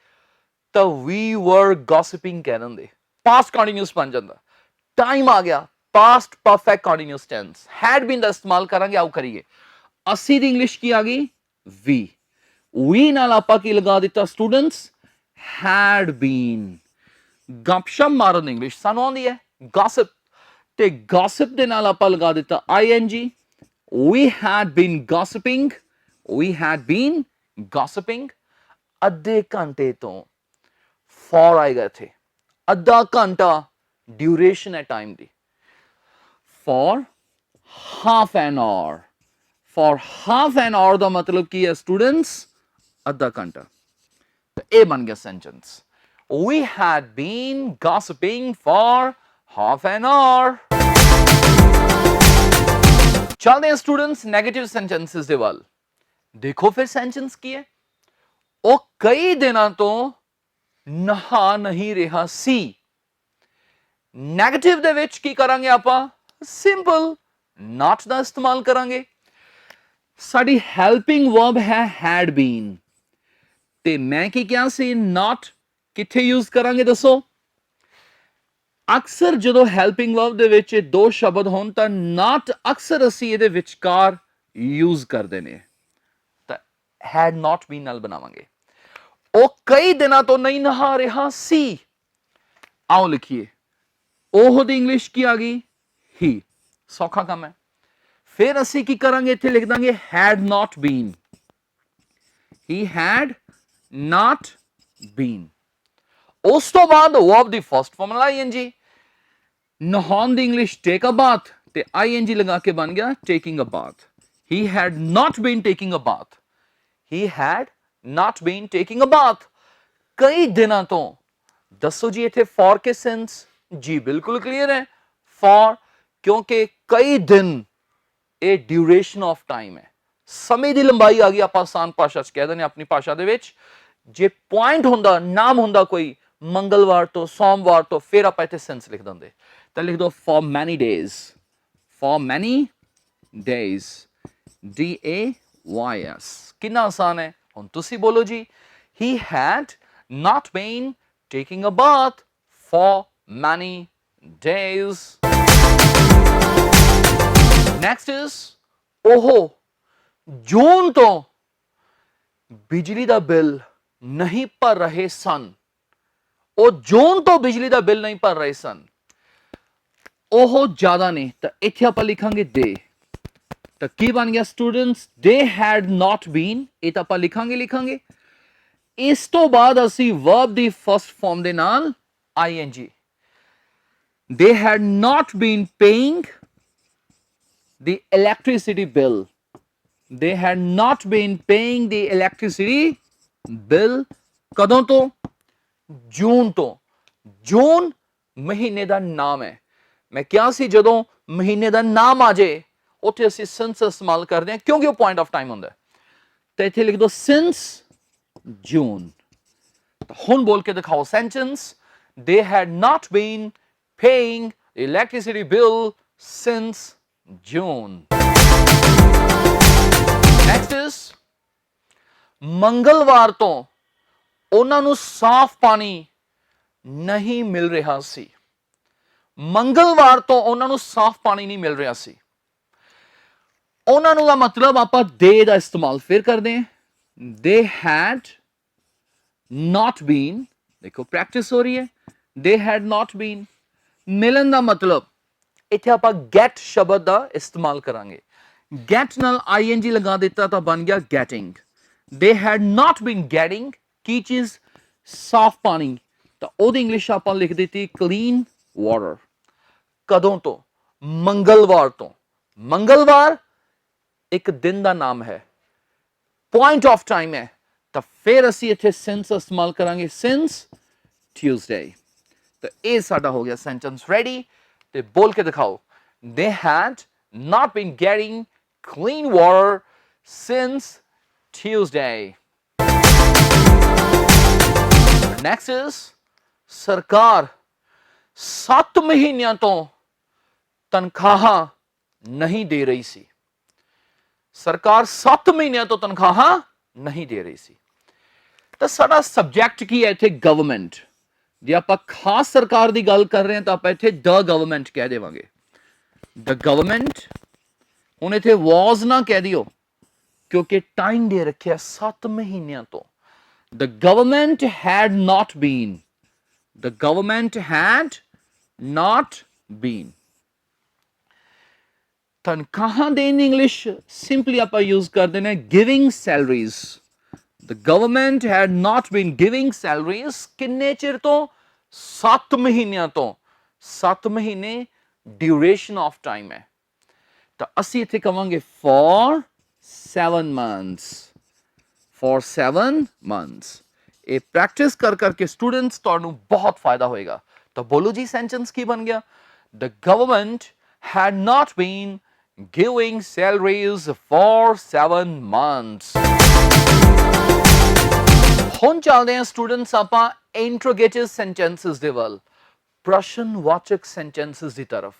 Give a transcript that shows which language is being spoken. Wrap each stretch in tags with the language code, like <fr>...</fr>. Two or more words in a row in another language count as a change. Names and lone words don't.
<pa>ਤਾਂ</pa> <en>we were gossiping</en> <pa>ਕਹਿ ਦਿੰਦੇ</pa> <en>past continuous</en> <pa>ਬਣ ਜਾਂਦਾ ਟਾਈਮ ਆ ਗਿਆ</pa> <en>past perfect continuous tense had been</en> <pa>ਦਾ ਇਸਤੇਮਾਲ ਕਰਾਂਗੇ ਆਓ ਕਰੀਏ ਅਸੀਂ ਦੀ ਇੰਗਲਿਸ਼ ਕੀ ਆ ਗਈ ਵੀ ਨਾਲ ਆਪਾਂ ਕੀ ਲਗਾ ਦਿੱਤਾ ਸਟੂਡੈਂਟਸ</pa> <en>had been</en> <pa>ਗੱਪਸ਼ਪ ਮਾਰਨ ਇੰਗਲਿਸ਼ ਸਾਨੂੰ ਆਉਂਦੀ ਹੈ gossip ਤੇ gossip ਦੇ ਨਾਲ ਆਪਾਂ ਲਗਾ ਦਿੱਤਾ ing</pa> <en>we had been</en> <pa>gossiping ਅੱਧੇ ਘੰਟੇ ਤੋਂ for ਆਏਗਾ ਇੱਥੇ ਅੱਧਾ ਘੰਟਾ ਡਿਊਰੇਸ਼ਨ ਹੈ ਟਾਈਮ ਦੀ</pa> <en>for half an hour</en> <pa>ਦਾ ਮਤਲਬ ਕੀ ਹੈ ਸਟੂਡੈਂਟਸ ਅੱਧਾ ਘੰਟਾ ਇਹ ਬਣ ਗਿਆ ਸੈਂਟੈਂਸ</pa> <en>we had been gossiping for half an hour</en> <hi>चलते हैं</hi> <en>students negative sentences</en> <pa>ਦੇ ਵੱਲ ਦੇਖੋ ਫਿਰ ਸੈਂਟੈਂਸ ਕੀ ਹੈ ਉਹ ਕਈ ਦਿਨਾਂ ਤੋਂ ਨਹਾ ਨਹੀਂ ਰਿਹਾ ਸੀ ਨੈਗੇਟਿਵ ਦੇ ਵਿੱਚ ਕੀ ਕਰਾਂਗੇ ਆਪਾਂ ਸਿੰਪਲ not ਦਾ ਇਸਤੇਮਾਲ ਕਰਾਂਗੇ ਸਾਡੀ</pa> <en>helping verb</en> <pa>ਹੈ</pa> <en>had been</en> <pa>ਤੇ ਮੈਂ ਕੀ ਕਿਹਾ ਸੀ not ਕਿੱਥੇ ਯੂਜ਼ ਕਰਾਂਗੇ ਦੱਸੋ ਅਕਸਰ ਜਦੋਂ</pa> <en>helping verb</en> <pa>ਦੇ ਵਿੱਚ ਦੋ ਸ਼ਬਦ ਹੋਣ ਤਾਂ not ਅਕਸਰ ਅਸੀਂ ਇਹਦੇ ਵਿਚਕਾਰ ਯੂਜ਼ ਕਰਦੇ ਨੇ ਤਾਂ</pa> <en>had not been</en> <pa>ਨਾਲ ਬਣਾਵਾਂਗੇ ਉਹ ਕਈ ਦਿਨਾਂ ਤੋਂ ਨਹੀਂ ਨਹਾ ਰਿਹਾ ਸੀ ਆਓ ਲਿਖੀਏ ਉਹ ਦੀ ਇੰਗਲਿਸ਼ ਕੀ ਆ ਗਈ ਹੀ ਸੌਖਾ ਕੰਮ ਹੈ ਫਿਰ ਅਸੀਂ ਕੀ ਕਰਾਂਗੇ ਇੱਥੇ ਲਿਖ ਦਾਂਗੇ</pa> <en>had not been he had not been</en> <pa>ਉਸ ਤੋਂ ਬਾਅਦ verb ਦੀ</pa> <en>first form</en> <pa>ਨਾਲ ing ਨਹਾਉਣ ਦੀ ਇੰਗਲਿਸ਼</pa> <en>take a bath</en> <pa>ਤੇ ing ਲਗਾ ਕੇ ਬਣ ਗਿਆ</pa> <en>taking a bath he had not been taking a bath</en> <pa>ਕਈ ਦਿਨਾਂ ਤੋਂ ਦੱਸੋ ਜੀ ਇੱਥੇ for ਕੇ sense ਜੀ ਬਿਲਕੁਲ ਕਲੀਅਰ ਹੈ for ਕਿਉਂਕਿ ਕਈ ਦਿਨ ਇਹ ਡਿਊਰੇਸ਼ਨ</pa> <en>of time</en> <pa>ਹੈ ਸਮੇਂ ਦੀ ਲੰਬਾਈ ਆ ਗਈ ਆਪਾਂ ਆਸਾਨ ਭਾਸ਼ਾ ਚ ਕਹਿ ਦਿੰਦੇ ਆਪਣੀ ਭਾਸ਼ਾ ਦੇ ਵਿੱਚ ਜੇ ਪੁਆਇੰਟ ਹੁੰਦਾ ਨਾਮ ਹੁੰਦਾ ਕੋਈ ਮੰਗਲਵਾਰ ਤੋਂ ਸੋਮਵਾਰ ਤੋਂ ਫਿਰ ਆਪਾਂ ਇੱਥੇ ਸੈਂਸ ਲਿਖ ਦਿੰਦੇ ਤਾਂ ਲਿਖ ਦੋ</pa> <en>for many days days</en> <pa>ਕਿੰਨਾ ਆਸਾਨ ਹੈ ਹੁਣ ਤੁਸੀਂ ਬੋਲੋ ਜੀ</pa> <en>he had not been taking a bath for many days next is</en> <pa>ਉਹ ਜੂਨ ਤੋਂ ਬਿਜਲੀ ਦਾ ਬਿੱਲ ਨਹੀਂ ਭਰ ਰਹੇ ਸਨ ਉਹ ਜੂਨ ਤੋਂ ਬਿਜਲੀ ਦਾ ਬਿੱਲ ਨਹੀਂ ਭਰ ਰਹੇ ਸਨ ਉਹ ਜ਼ਿਆਦਾ ਨੇ ਤਾਂ ਇੱਥੇ ਆਪਾਂ ਲਿਖਾਂਗੇ ਦੇ ਤਾਂ ਕੀ ਬਣ ਗਿਆ ਸਟੂਡੈਂਟਸ</pa> <en>they had not been</en> <pa>ਇਹ ਤਾਂ ਆਪਾਂ ਲਿਖਾਂਗੇ ਇਸ ਤੋਂ ਬਾਅਦ ਅਸੀਂ verb ਦੀ</pa> <en>first form</en> <pa>ਦੇ ਨਾਲ ing</pa> <en>they had not been paying the electricity bill</en> <pa>ਕਦੋਂ ਤੋਂ ਜੂਨ ਤੋਂ ਜੂਨ ਮਹੀਨੇ ਦਾ ਨਾਮ ਹੈ ਮੈਂ ਕਿਹਾ ਸੀ ਜਦੋਂ ਮਹੀਨੇ ਦਾ ਨਾਮ ਆ ਜਾਏ ਉੱਥੇ ਅਸੀਂ since ਇਸਤੇਮਾਲ ਕਰਦੇ ਹਾਂ ਕਿਉਂਕਿ ਉਹ</pa> <en>point of time</en> <pa>ਹੁੰਦਾ ਤਾਂ ਇੱਥੇ ਲਿਖ ਦੋ since ਜੂਨ ਹੁਣ ਬੋਲ ਕੇ ਦਿਖਾਓ ਸੈਂਟੈਂਸ</pa> <en>they had not been paying the electricity bill since June next is</en> <pa>ਮੰਗਲਵਾਰ ਤੋਂ ਉਹਨਾਂ ਨੂੰ ਸਾਫ਼ ਪਾਣੀ ਨਹੀਂ ਮਿਲ ਰਿਹਾ ਸੀ ਮੰਗਲਵਾਰ ਤੋਂ ਉਹਨਾਂ ਨੂੰ ਸਾਫ਼ ਪਾਣੀ ਨਹੀਂ ਮਿਲ ਰਿਹਾ ਸੀ ਉਹਨਾਂ ਨੂੰ ਦਾ ਮਤਲਬ ਆਪਾਂ ਦੇ ਦਾ ਇਸਤੇਮਾਲ ਫਿਰ ਕਰਦੇ ਹਾਂ</pa> <en>they had not been</en> <pa>ਦੇਖੋ ਪ੍ਰੈਕਟਿਸ ਹੋ ਰਹੀ ਹੈ</pa> <en>they had not been</en> <pa>ਮਿਲਣ ਦਾ ਮਤਲਬ ਇੱਥੇ ਆਪਾਂ get ਸ਼ਬਦ ਦਾ ਇਸਤੇਮਾਲ ਕਰਾਂਗੇ get ਨਾਲ ing ਲਗਾ ਦਿੱਤਾ ਤਾਂ ਬਣ ਗਿਆ getting</pa> <en>they had not been getting</en> <pa>ਕੀ ਚੀਜ਼ ਸਾਫ਼ ਪਾਣੀ ਤਾਂ ਉਹਦੀ ਇੰਗਲਿਸ਼ ਆਪਾਂ ਲਿਖ ਦਿੱਤੀ</pa> <en>clean water</en> <pa>ਕਦੋਂ ਤੋਂ ਮੰਗਲਵਾਰ ਤੋਂ ਮੰਗਲਵਾਰ ਇੱਕ ਦਿਨ ਦਾ ਨਾਮ ਹੈ</pa> <en>point of time</en> <pa>ਹੈ ਤਾਂ ਫਿਰ ਅਸੀਂ ਇੱਥੇ since ਇਸਤੇਮਾਲ ਕਰਾਂਗੇ</pa> <en>since Tuesday</en> <pa>ਤਾਂ ਇਹ ਸਾਡਾ ਹੋ ਗਿਆ</pa> <en>sentence ready</en> <pa>ਤੇ ਬੋਲ ਕੇ ਦਿਖਾਓ</pa> <en>they had not been getting clean water since Tuesday next is</en> <pa>ਸਰਕਾਰ 7 ਮਹੀਨਿਆਂ ਤੋਂ ਤਨਖਾਹਾਂ ਨਹੀਂ ਦੇ ਰਹੀ ਸੀ ਸਰਕਾਰ 7 ਮਹੀਨਿਆਂ ਤੋਂ ਤਨਖਾਹਾਂ ਨਹੀਂ ਦੇ ਰਹੀ ਸੀ ਤਾਂ ਸਾਡਾ ਸਬਜੈਕਟ ਕੀ ਹੈ ਇੱਥੇ ਗਵਰਨਮੈਂਟ ਜੇ ਆਪਾਂ ਖਾਸ ਸਰਕਾਰ ਦੀ ਗੱਲ ਕਰ ਰਹੇ ਹਾਂ ਤਾਂ ਆਪਾਂ ਇੱਥੇ</pa> <en>the government</en> <pa>ਕਹਿ ਦੇਵਾਂਗੇ</pa> <en>the government,</en> <pa>ਹੁਣ ਇੱਥੇ was ਨਾ ਕਹਿ ਦਿਓ ਕਿਉਂਕਿ ਟਾਈਮ ਦੇ ਰੱਖਿਆ 7 ਮਹੀਨਿਆਂ ਤੋਂ।</pa> <en>the government had not been, the government had not been.</en> <pa>ਤਨਖਾਹ ਦੇਣ ਇੰਗਲਿਸ਼ ਸਿੰਪਲੀ ਆਪ ਯੂਜ਼ ਕਰ ਦੇਣਾ</pa> <en>giving salaries. the government had not been giving salaries</en> <pa>ਕਿੰਨੇ ਚਿਰ ਤੋਂ 7 ਮਹੀਨਿਆਂ ਤੋਂ। 7 ਮਹੀਨੇ</pa> <en>duration of time</en> <pa>ਹੈ ਤਾਂ ਅਸੀਂ ਇੱਥੇ ਕਵਾਂਗੇ</pa> <en>for 7 months, for 7 months।</en> <pa>ਇਹ ਪ੍ਰੈਕਟਿਸ ਕਰ ਕਰਕੇ ਸਟੂਡੈਂਟਸ ਤੁਹਾਨੂੰ ਬਹੁਤ ਫਾਇਦਾ ਹੋਏਗਾ। ਤਾਂ ਬੋਲੋ ਜੀ ਸੈਂਟੈਂਸ ਕੀ ਬਣ ਗਿਆ?</pa> <en>The government had not been giving salaries for 7 months।</en> <pa>ਹੁਣ ਚੱਲਦੇ ਹਾਂ ਸਟੂਡੈਂਟਸ ਆਪਾਂ</pa> <en>interrogative sentences</en> <pa>ਦੇ ਵੱਲ, ਪ੍ਰਸ਼ਨਵਾਚਕ ਸੈਂਟੈਂਸਸ ਦੀ ਤਰਫ।</pa>